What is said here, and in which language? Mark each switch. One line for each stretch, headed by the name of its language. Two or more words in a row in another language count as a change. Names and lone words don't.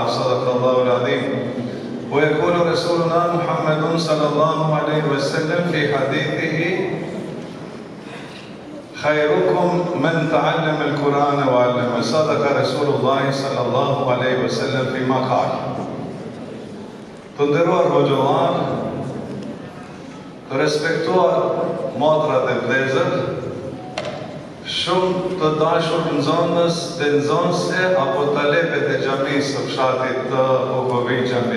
Arabic: صدق الله العظيم. ويقول رسولنا محمد صلى الله عليه وسلم في حديثه: خيركم من تعلم القرآن وعلمه. صدق رسول الله صلى الله عليه وسلم فيما قال.
Albanian: Të nderuar hoxhallar, të respektuar motrat e vëllezër, shumë të dashur nxënës dhe nxënëse apo talebet e xhamisë së fshatit të Bukovit Xhami